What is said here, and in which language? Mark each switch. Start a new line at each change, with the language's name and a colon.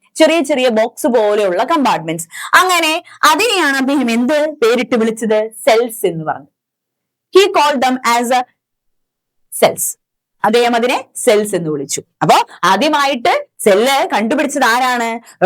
Malayalam: ചെറിയ ചെറിയ ബോക്സ് പോലെയുള്ള കമ്പാർട്ട്മെന്റ്സ്. അങ്ങനെ അതിനെയാണ് അദ്ദേഹം എന്ത് പേരിട്ട് വിളിച്ചത്? സെൽസ് എന്ന് പറഞ്ഞു.
English: he called them as a cells.
Malayalam: അദ്ദേഹം അതിനെ സെൽസ് എന്ന് വിളിച്ചു. അപ്പോ ആദ്യമായിട്ട് സെല്ല് കണ്ടുപിടിച്ചത് ആരാണ്?